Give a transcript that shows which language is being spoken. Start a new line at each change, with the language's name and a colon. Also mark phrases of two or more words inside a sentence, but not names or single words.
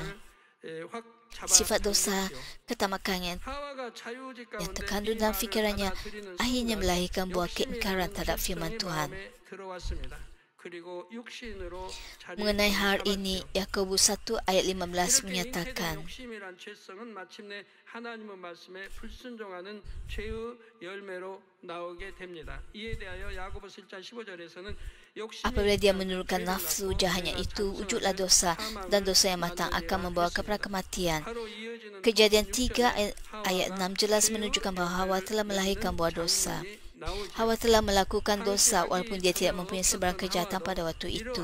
Malay: Sifat dosa, ketamakan yang terkandung dalam fikirannya akhirnya melahirkan buah keingkaran terhadap firman Tuhan. Mengenai hal ini, Yakobus 1 ayat 15 menyatakan,
Korean: 하나님의 말씀에 불순종하는 죄의 열매로 나오게 됩니다. 이에 대하여 야고보서 1장 15절에서는
Malay: apabila dia menurunkan nafsu jahatnya itu, wujudlah dosa, dan dosa yang matang akan membawa kepada kematian. Kejadian 3 ayat 6 jelas menunjukkan bahawa Hawa telah melahirkan buah dosa. Hawa telah melakukan dosa walaupun dia tidak mempunyai sebarang kejahatan pada waktu itu.